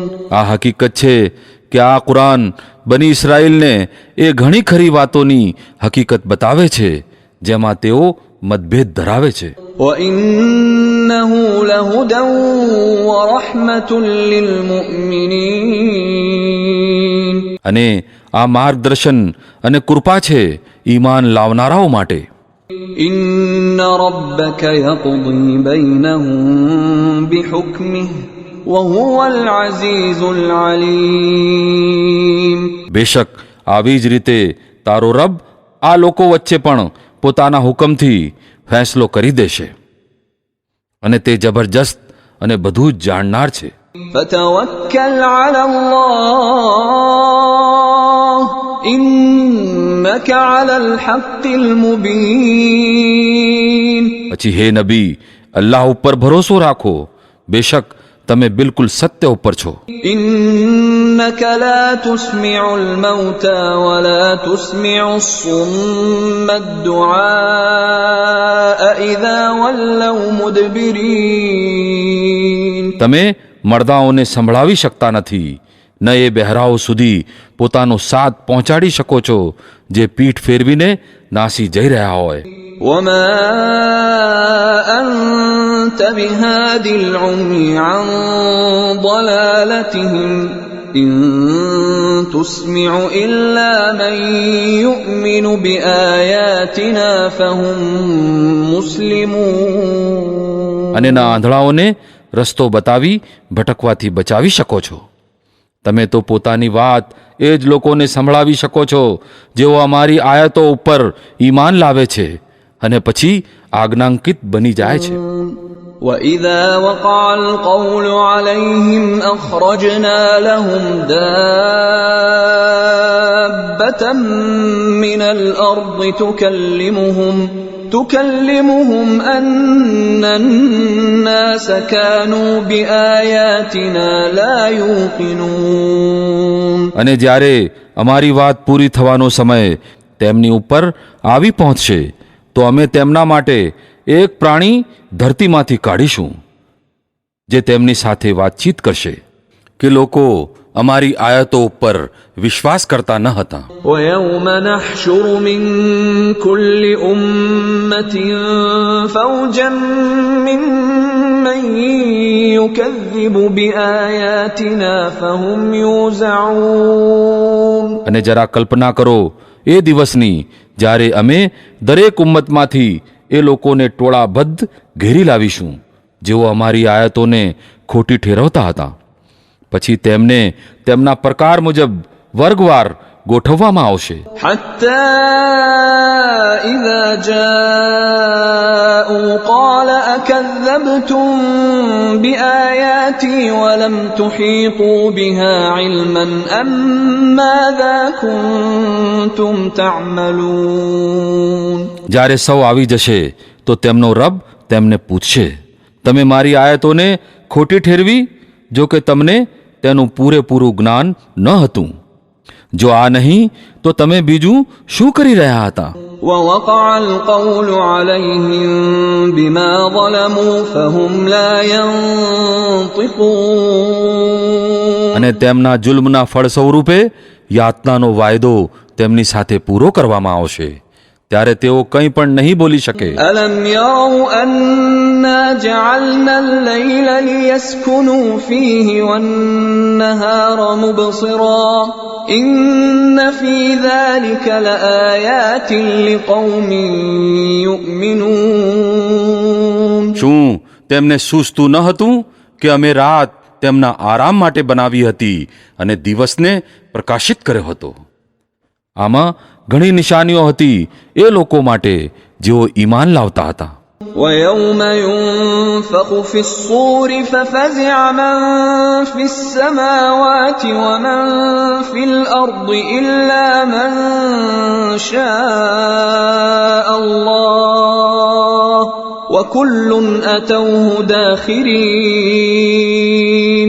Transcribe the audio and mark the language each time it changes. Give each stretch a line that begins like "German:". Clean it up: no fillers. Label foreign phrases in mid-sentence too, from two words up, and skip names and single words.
Gujarati: આ હકીકત છે કે આ કુરાન બની ઇસ્રાયેલને એ ઘણી ખરી વાતોની હકીકત બતાવે છે જેમાં તેઓ મતભેદ ધરાવે છે.
Arabic: وإنه لهدى ورحمة للمؤمنين.
Gujarati: અને આ માર્ગદર્શન અને કૃપા છે ઈમાન લાવનારાઓ માટે.
Arabic: إن ربك يقضي بينهم بحكمه وهو العزيز العليم.
Gujarati: બેશક આવી જ રીતે તારો રબ આ લોકો વચ્ચે પણ પોતાના હુકમથી ફેંસલો કરી દેશે અને તે જબરજસ્ત અને બધું જ જાણનાર છે.
Arabic: فتوكل على الله إنك على الحق المبين.
Gujarati: પછી હે નબી, અલ્લાહ ઉપર ભરોસો રાખો, બેશક તમે બિલકુલ સત્ય ઉપર છો.
Arabic: إنك لا تسمع الموتى ولا تسمع الصم الدعاء إذا ولوا مدبرين.
Gujarati: તમે મરદાઓને સંભળાવી શકતા નથી, ન એ બહેરાઓ સુધી પોતાનો સાથ પહોંચાડી શકો છો જે પીઠ ફેરવીને નાસી જઈ રહ્યા હોય.
Arabic: وما أنت بهاد العمي عن ضلالتهم إن تسمع إلا من يؤمن بآياتنا فهم مسلمون.
Gujarati: અને ના આંધળાઓને રસ્તો બતાવી ભટકવાથી બચાવી શકો છો. તમે તો પોતાની વાત એ જ લોકોને સંભળાવી શકો છો જેઓ અમારી આયતો ઉપર ઈમાન લાવે છે અને પછી આજ્ઞાંકિત બની જાય છે.
Arabic: وإذا وقع القول عليهم أخرجنا لهم دابة من الأرض تكلمهم أن الناس كانوا بآياتنا لا يوقنون.
Gujarati: અને જ્યારે અમારી વાત પૂરી થવાનો સમય તેમની ઉપર આવી પહોંચશે તો અમે તેમના માટે એક પ્રાણી ધરતીમાંથી કાઢીશું જે તેમની સાથે વાતચીત કરશે કે લોકો અમારી આયતો ઉપર વિશ્વાસ કરતા ન હતા.
Arabic: ويوم نحشر من كل أمة فوجا ممن يكذب بآياتنا فهم يوزعون.
Gujarati: અને જરા કલ્પના કરો એ દિવસની જ્યારે અમે દરેક ઉમ્મતમાંથી એ લોકોને ટોળાબદ્ધ ઘેરી લાવીશું જેઓ અમારી આયતોને ખોટી ઠેરવતા હતા. પછી તેમને તેમના પ્રકાર મુજબ વર્ગવાર ગોઠવવામાં આવશે.
Arabic: حتى إذا جاءوا قال أكذبتم بآياتي ولم تحيطوا بها علما أم ماذا كنتم تعملون.
Gujarati: જ્યારે સૌ આવી જશે તો તેમનો રબ તેમને પૂછશે, તમે મારી આયતોને ખોટી ઠેરવી, જો કે તમને તેનું પૂરેપૂરું જ્ઞાન ન હતું. જો આ નહીં તો તમે બીજું શું કરી રહ્યા હતા?
Arabic: ووقع القول عليهم بما ظلموا فهم لا ينطقون.
Gujarati: અને તેમના જુલ્મના ફળ સ્વરૂપે યાતનાનો વાયદો તેમની સાથે પૂરો કરવામાં આવશે, ત્યારે તેઓ કંઈ પણ નહીં બોલી શકે.
Arabic: ألم يروا أنا جعلنا الليل ليسكنوا فيه والنهار مبصرا إن في ذلك لآيات لقوم يؤمنون.
Gujarati: શું તેમને સૂઝતું ન હતું કે અમે રાત તેમના આરામ માટે બનાવી હતી અને દિવસને પ્રકાશિત કર્યો હતો? આમાં ઘણી નિશાનીઓ હતી એ લોકો માટે જેઓ ઈમાન લાવતા હતા.
Arabic: ويوم ينفخ في الصور ففزع من في السماوات ومن في الأرض إلا من شاء الله وكل أتوه داخرين.